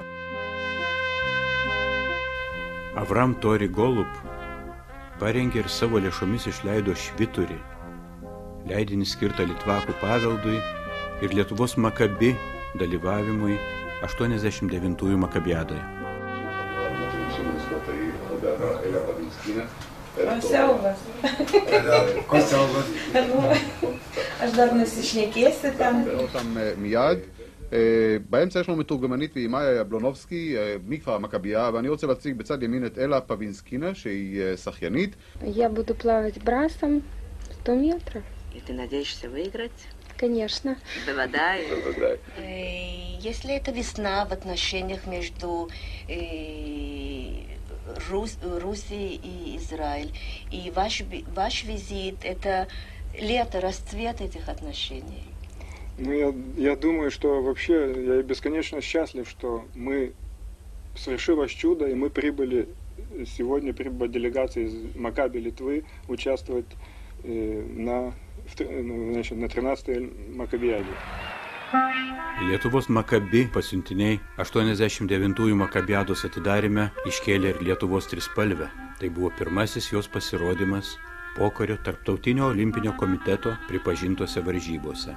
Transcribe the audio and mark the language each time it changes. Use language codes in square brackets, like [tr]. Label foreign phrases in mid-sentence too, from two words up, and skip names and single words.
[lt] Avram Tori Golub parengė ir savo lėšomis išleido Švyturį, leidinį skirtą litvakų paveldui ir Lietuvos Makabi dalyvavimui 89-ųjų Makabiadoje. O siaubas. Ko siaubas? Aš dar nusišnekėsiu ten. [he] מיד. באמצע יש לנו מתורגמנית ואימאיה יבלונובסקי מכפר המכבייה, ואני רוצה להציג בצד ימין את אלה פווינסקינה שהיא שחיינית. [ru] Я буду плавать брасом 100 метров. И ты надеешься выиграть? Конечно. Бывадай. Если это весна в отношениях между Руси и Израиль, и ваш визит – это лето, расцвет этих отношений? Ну, я думаю, что вообще я бесконечно счастлив, что совершилось чудо, и мы сегодня прибыла делегация из Макаби Литвы участвовать на 13-й Makabijadėje. [lt] Lietuvos Makabi pasiuntiniai 89-ųjų Makabiados atidarime iškėlė ir Lietuvos trispalvę. Tai buvo pirmasis jos pasirodymas pokario Tarptautinio olimpinio komiteto pripažintose varžybose.